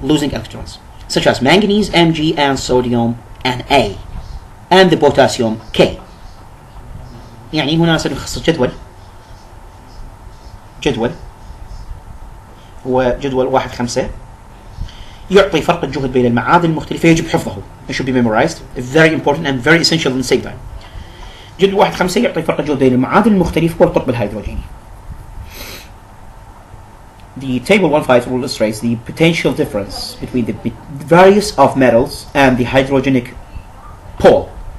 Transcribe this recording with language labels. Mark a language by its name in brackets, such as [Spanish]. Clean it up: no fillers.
[English] losing electrons, such as manganese Mg and sodium Na and the potassium K. [Arabic] يعني هنا سنخصص جدول هو جدول 1-5 يعطي فرق الجهد بين المعادن المختلفة، يجب حفظه. [English] It should be memorized. Very important and very essential at the same time. [Arabic] جدول 1-5 يعطي فرق الجهد بين المعادن المختلفة والقطب الهيدروجيني. [English] the table 1.5 illustrates the potential difference between the various of metals and the hydrogenic pole.